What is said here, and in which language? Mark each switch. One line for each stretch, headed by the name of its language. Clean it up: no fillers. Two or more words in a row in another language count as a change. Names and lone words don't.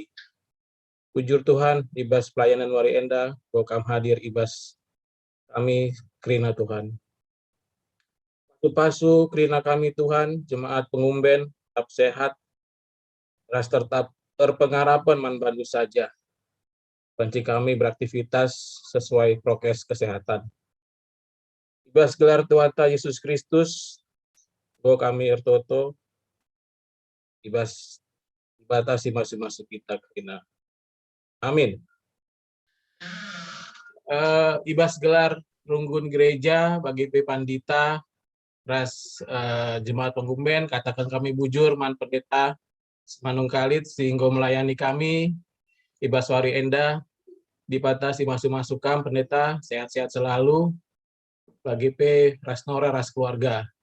Batak Karo: Bujur Tuhan, ibas pelayanan wari enda, bokam hadir ibas kami krina Tuhan. Pasu-pasu krina kami Tuhan, jemaat pengumben, tetap sehat, ras tetap terpengharapan manbantu saja. Panci kami
Indonesian: beraktivitas sesuai prokes kesehatan.
Batak Karo: Ibas gelar Tuhan Yesus Kristus, kami Artoto, ibas dibatasi masing-masing kita krina. Amin. Ibas gelar runggun gereja bagi Pandita, ras jemaat pengumben, katakan kami bujur man pendeta Simanung Kalit
Indonesian: sehingga melayani kami,
Batak Karo: ibas wari enda, dibatasi masuk kam pendeta,
Indonesian: sehat-sehat selalu,
Batak Karo: bagi ras nora, ras keluarga.